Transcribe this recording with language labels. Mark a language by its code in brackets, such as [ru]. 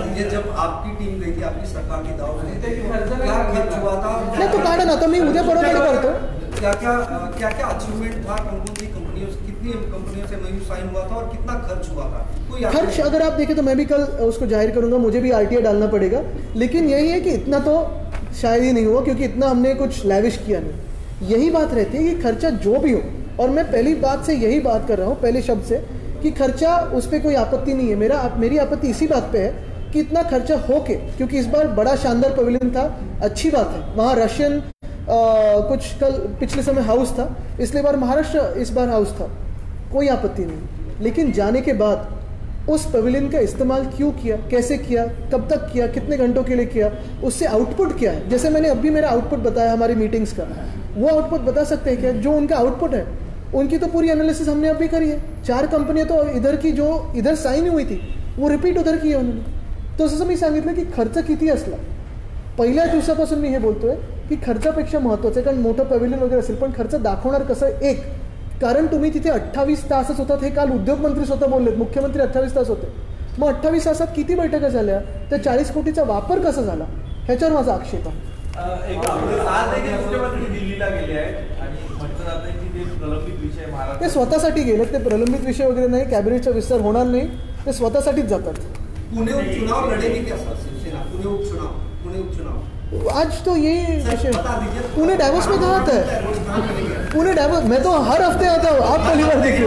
[hi] जब आपकी टीम गई थी, आपकी सरकार की दाव में क्या खर्च हुआ था? [mr] नाही तो काढा ना, तर मी उद्या परत करतो. [hi] क्या अचीवमेंट था, कंपनियों कितनी कंपनियों से MOU साइन हुआ था और कितना खर्च हुआ था? कोई खर्च अगर आप देखें तो मैं भी कल उसको जाहिर करूंगा, मुझे भी RTA डालना पड़ेगा, लेकिन यही है कि इतना तो शायद ही नहीं हुआ क्योंकि इतना हमने कुछ लैविश किया नहीं. यही बात रहती है कि खर्चा जो भी हो, और मैं पहली बात से यही बात कर रहा हूँ, पहले शब्द से, कि खर्चा उस पर कोई आपत्ति नहीं है. मेरी आपत्ति इसी बात पे है कि इतना खर्चा हो के, क्योंकि इस बार बड़ा शानदार पवेलियन था, अच्छी बात है, वहाँ रशियन कुछ कल पिछले समय हाउस था, इसलिए बार महाराष्ट्र इस बार हाउस था, कोई आपत्ति नहीं. लेकिन जाने के बाद उस पवेलियन का इस्तेमाल क्यों किया, कैसे किया, कब तक किया, कितने घंटों के लिए किया, उससे आउटपुट क्या है? जैसे मैंने अभी मेरा आउटपुट बताया हमारी मीटिंग्स का, वो आउटपुट बता सकते हैं क्या? जो उनका आउटपुट है उनकी तो पूरी एनालिसिस हमने अभी करी है. 4 कंपनियां तो इधर की जो इधर साइन हुई थी वो रिपीट उधर की आहे उन्होंने. [mr] तो जसं मी सांगितलं की खर्च किती असला, पहिल्या दिवसापासून मी हे बोलतोय की खर्चापेक्षा महत्त्वाचं आहे, कारण मोठं पॅव्हिलियन वगैरे असेल, पण खर्च दाखवणार कसं? एक कारण तुम्ही तिथे 28 तासच होतात, हे काल उद्योगमंत्री स्वतः बोललेत, मुख्यमंत्री 28 तास होते. मग 28 तासात किती बैठका झाल्या, त्या 40 कोटीचा वापर कसा झाला, ह्याच्यावर माझा आक्षेप आहे. दिल्लीला गेले आहेत आणि म्हटलं जातं की ते प्रलंबित विषय महाराष्ट्र, ते स्वतःसाठी गेलेत, ते प्रलंबित विषय वगैरे नाही, कॅबिनेटचा विस्तार होणार नाही, ते स्वतःसाठीच जातात. [hi] पुणे उपचुनाव लढेगी क्या सर शिवसेना? पुणे उपचुनाव आज तो यही विषय, पुणे डैवोस में कहाँ आता है? पुणे डैवोस, मैं तो हर हफ्ते आता हूँ, आप पहली बार देखिए.